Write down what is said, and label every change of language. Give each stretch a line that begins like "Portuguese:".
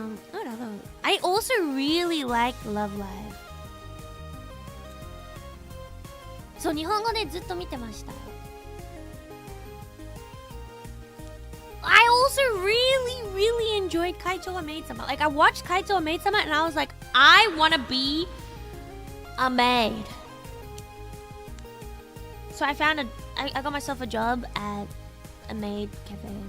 English: What other? I also really liked Love Live.
Japanese: So 日本語でずっと見てました。
English: I also really enjoyed Kaicho wa Maid-sama. Like I watched Kaicho wa Maid-sama and I was like, I want to be a maid. So I got myself a job at a maid cafe.